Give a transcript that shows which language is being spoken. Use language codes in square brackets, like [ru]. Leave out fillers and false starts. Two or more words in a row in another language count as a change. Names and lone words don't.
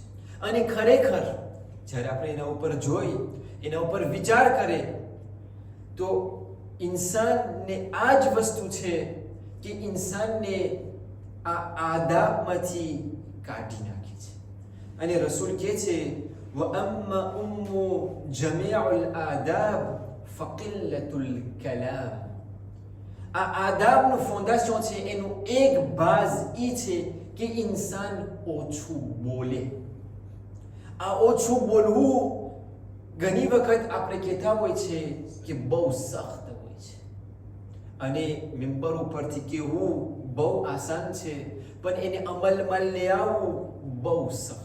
[gu] અને ખરેખર જ્યારે આપણે એના ઉપર જોઈ, એના ઉપર વિચાર કરે તો ઇન્સાનને આ જ વસ્તુ છે કે ઇન્સાનને આ આદાબમાંથી કાઢી નાખે છે. અને રસૂલ કહે છે [ar] وأما أم جميع الآداب فقلة الكلام. [gu] આ આદાબનું ફાઉન્ડેશન છે, એનું એક બાઝ એ છે કે ઇન્સાન ઓછું બોલે. આ ઓછું બોલવું ઘણી વખત આપણે કહેતા હોય છે કે બહુ સખ્ત હોય છે અને મિંબર ઉપરથી કહેવું બહુ આસાન છે, પણ એને અમલમાં લઈ આવવું બહુ સખ્ત.